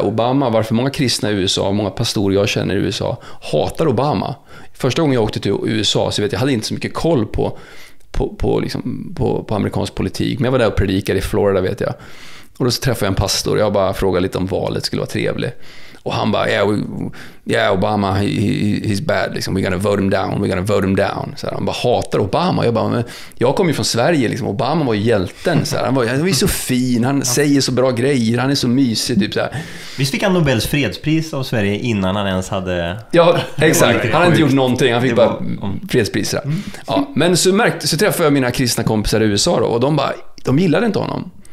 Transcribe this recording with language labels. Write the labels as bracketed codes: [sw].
[sv] Obama, varför många kristna i USA, många pastorer jag känner i USA hatar Obama. Första gången jag åkte till USA så vet jag hade inte så mycket koll på amerikansk politik. Men jag var där och predikade i Florida, vet jag. Och då så träffade jag en pastor. Jag bara frågade lite om valet skulle vara trevligt. Och han bara, [en] yeah, Obama, he's bad. [sv] Liksom, [en] we're gonna vote him down. [sv] Så här, han bara hatar Obama. Jag bara, men jag kom ju från Sverige. Liksom. Obama var ju hjälten. Så här. Han var så fin. Han säger så bra grejer. Han är så mysig. Typ, så här. Visst fick han Nobels fredspris av Sverige innan han ens hade... Ja, exakt. Han hade inte gjort någonting. Han fick bara fredspris. Ja, men så träffade jag mina kristna kompisar i USA då, och de gillade inte honom.